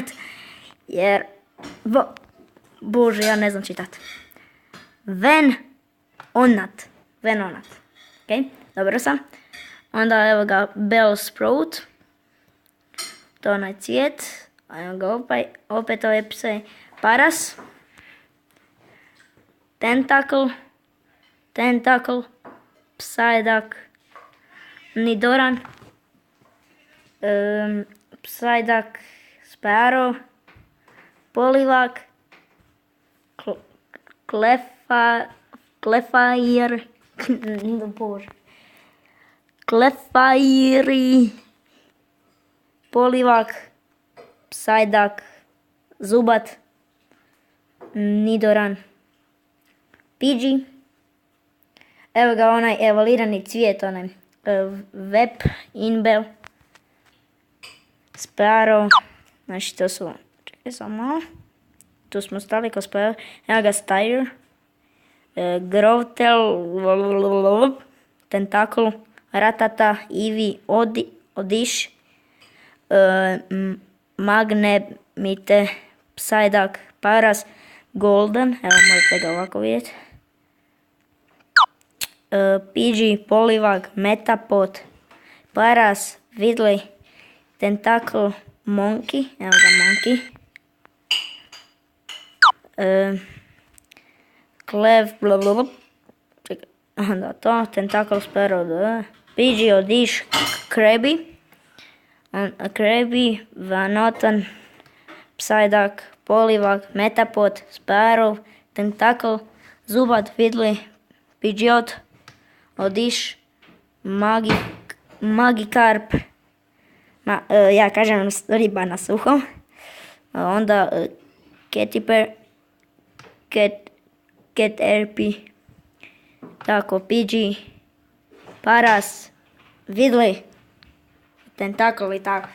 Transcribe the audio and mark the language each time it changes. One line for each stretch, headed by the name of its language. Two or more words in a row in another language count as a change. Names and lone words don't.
Croatian: Jer Bože, ja ne znam čitat. Venonat. Ok, dobro sam. Onda evo ga Bellsprout. To je onaj cvijet. Evo ga opet ove pse. Paras. Tentacle. Psyduck. Nidoran. Psyduck. Sparrow. Poliwag. Clefairy. Bože. Clefairy. Poliwag. Psyduck. Zubat. Nidoran. Pidgey. Evo ga onaj evolirani cvijet, onaj Vep, Inbel. Sparrow. Znači to su, čekaj samo malo. Tu smo stali ko Sparrow. Evo ga Styre. Grovtel. Tentacle. Ratata. Eevee. Odish. Magnemite. Psyduck. Paras. Golden. Evo možete ga ovako vidjeti. Pidgey. Poliwag. Metapod. Paras. Vidley. Tentacle. Monkey. Evo ga Monkey. Clev. Onda to, Tentacle Sparrow, Pidgeot, Dish, Krabby, Krabby, Vanotan, Psyduck, Poliwag, Metapod, Sparrow, Tentacle, Zubat, Fiddly, Pidgeot, Odish, Magikarp, ja kažem riba na suho, onda Caterpie, Caterpie, tako Pidgey, Paras, Fiddly, Tentacle i tako.